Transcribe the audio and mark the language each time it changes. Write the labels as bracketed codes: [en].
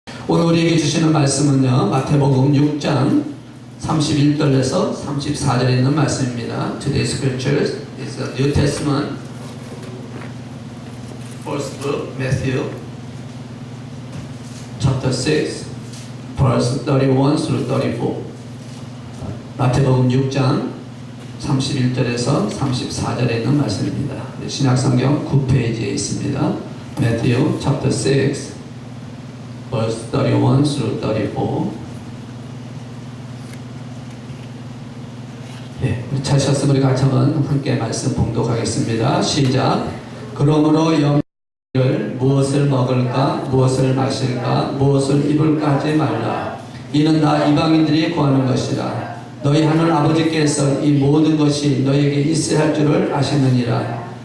[ko] 오늘 우리에게 주시는 말씀은요, 마태복음 6장 31절에서 34절에 있는 말씀입니다. [en] Today's scripture is the New Testament, first book, Matthew, chapter 6, verse 31 through 34. [ko] 마태복음 6장 31절에서 34절에 있는 말씀입니다. 신약성경 9페이지에 있습니다. [en] Matthew chapter 6, verse 31 through 34. [ko] 예, 찾으셨으면 우리 같이 한번 함께 말씀 봉독하겠습니다. 시작. 그러므로 영을 무엇을 먹을까, 무엇을 마실까, 무엇을 입을까 하지 말라. 이는 다 이방인들이 구하는 것이라. 너희 하늘 아버지께서 이 모든 것이 너희에게 있어야 할 줄을 아시느니라.